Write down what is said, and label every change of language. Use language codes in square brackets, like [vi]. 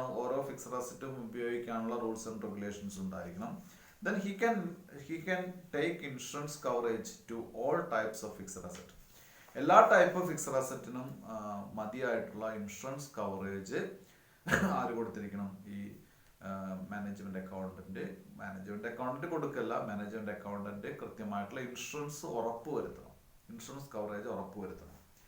[ml] ഓരോ ഫിക്സഡ് അസറ്റും ഉപയോഗിക്കാനുള്ള rules and regulations ഉണ്ടായിരിക്കണം. [en] Then he can take insurance coverage to all types of fixed asset. [ml] എല്ലാ type fixed അസറ്റിനും മതിയായിട്ടുള്ള insurance coverage ആര് കൊടുത്തിരിക്കണം? ഈ management accountant കൊടുക്കല്ല, management accountant കൃത്യമായിട്ടുള്ള insurance ഉറപ്പുവരുത്തണം, insurance coverage ഉറപ്പുവരുത്തണം.